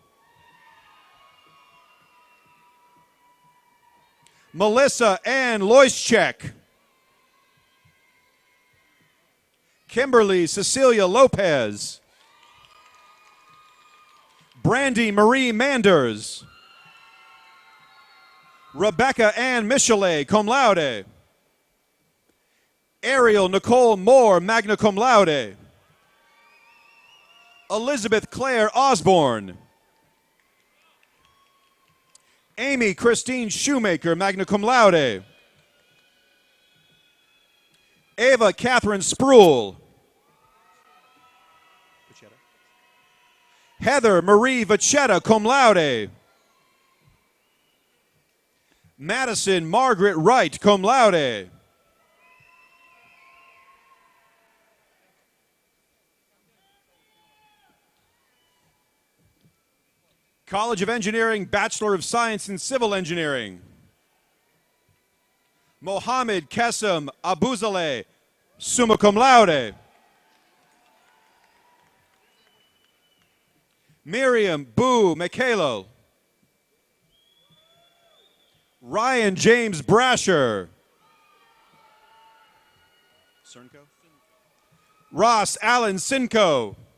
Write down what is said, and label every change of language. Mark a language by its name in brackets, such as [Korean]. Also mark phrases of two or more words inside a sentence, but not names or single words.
[English] Melissa Ann Loischek. Kimberly Cecilia Lopez. Brandy Marie Manders. Rebecca Ann Michelet, [Latin] cum laude. [English] Ariel Nicole Moore, [Latin] magna cum laude. [English] Elizabeth Claire Osborne. Amy Christine Shoemaker, [Latin] magna cum laude. [English] Ava Catherine Spruill. Heather Marie Vachetta, [Latin] cum laude. [English] Madison Margaret Wright, [Latin] cum laude. [English] College of Engineering, Bachelor of Science in Civil Engineering. Mohammed Kesem Abuzaleh, [Latin] summa cum laude. [English] Miriam Boo Michaelo. Ryan James Brasher. Cernco. Ross Allen Sinco.